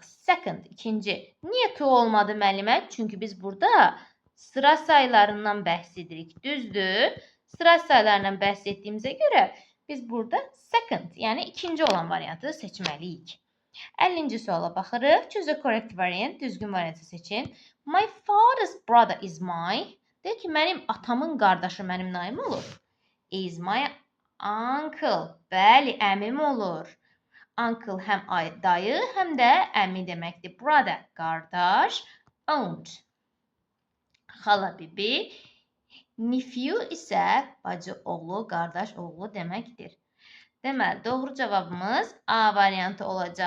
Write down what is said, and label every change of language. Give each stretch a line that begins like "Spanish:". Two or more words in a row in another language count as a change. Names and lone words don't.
Azerbaijani: Second, ikinci. Niyə two olmadı müəllimə? Çünki biz burada sıra saylarından bəhs edirik. Düzdür? Sıra saylarından bəhs etdiyimizə görə biz burada second, yəni ikinci olan variantı seçməliyik. 50-ci suala baxırıq.
English: Choose the correct variant.
Azerbaijani: Düzgün variantı seçin.
English: My father's brother is my.
Azerbaijani: Deyək ki, mənim atamın qardaşı mənim nəyim olur?
English: Is my uncle.
Azerbaijani: Bəli, əmim olur. Uncle həm dayı, həm də əmi deməkdir. Brother, qardaş. Aunt, xala bibi. Nephew isə bacı oğlu, qardaş oğlu deməkdir. Deməli, doğru cavabımız A variantı olacaq.